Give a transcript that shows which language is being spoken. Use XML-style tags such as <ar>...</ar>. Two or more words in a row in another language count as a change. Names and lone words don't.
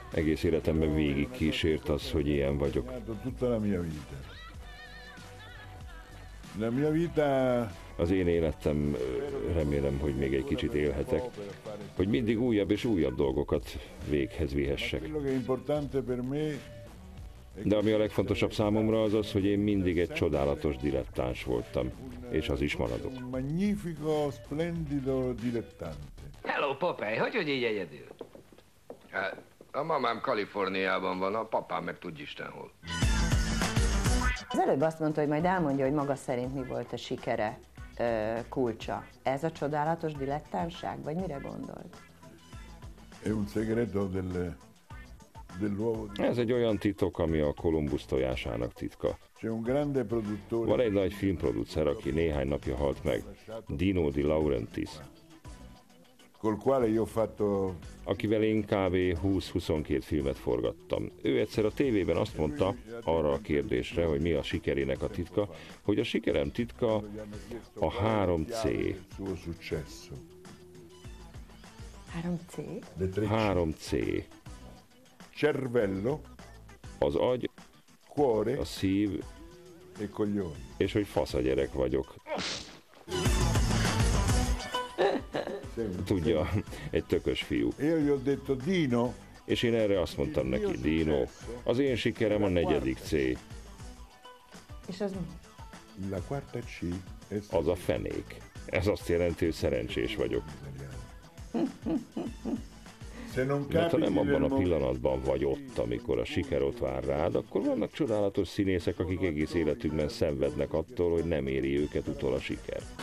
<hu>Egész életemben végig kísért az, hogy ilyen vagyok. Az én életem, remélem, hogy még egy kicsit élhetek, hogy mindig újabb és újabb dolgokat véghez vihessek. De ami a legfontosabb számomra az az, hogy én mindig egy csodálatos dilettáns voltam, és az is maradok.</hu> <it>Magnifico, splendido dilettante.</it> <hu>Hello, Popeye, hogy így egyedül? Hát, a mamám Kaliforniában van, a papám meg tudj Isten hol. Az előbb azt mondta, hogy majd elmondja, hogy maga szerint mi volt a sikere kulcsa. Ez a csodálatos dilettánság, vagy mire gondolt?</hu> <it>È un segreto dell'uovo di...</it> <hu>Ez egy olyan titok, ami a Kolumbusz tojásának titka.</hu> <it>C'è un grande produttore...</it> <hu>Van egy nagy filmproducer, aki néhány napja halt meg, Dino De Laurentiis,</hu> <it>col quale io ho fatto...</it> <hu>akivel én kb. 20-22 filmet forgattam. Ő egyszer a tévében azt mondta arra a kérdésre, hogy mi a sikerének a titka, hogy a sikerem titka a 3C.</hu> <it>il suo successo. 3C? Le tre C. 3C. Cervello,</it> <hu>Az agy,</hu> <it>cuore</it> <hu>a szív,</hu> <it>e coglioni.</it> <hu>és hogy fasz a gyerek vagyok. Tudja, egy tökös fiú.</hu> <it>E io gli ho detto, Dino,</it> <hu>És én erre azt mondtam neki, Dino, az én sikerem a 4. C, És az</hu> <it>la quarta C è</it> <hu>az a fenék. Ez azt jelenti, hogy szerencsés vagyok.</hu> <it>Se non</it> <hu>Mert ha</hu> <it>capiti</it> <hu>nem abban a</hu> <it>del</it> <hu>pillanatban vagy ott, amikor a siker ott vár rád, akkor vannak csodálatos színészek, akik egész életükben szenvednek attól, hogy nem éri őket utol a siker.</hu>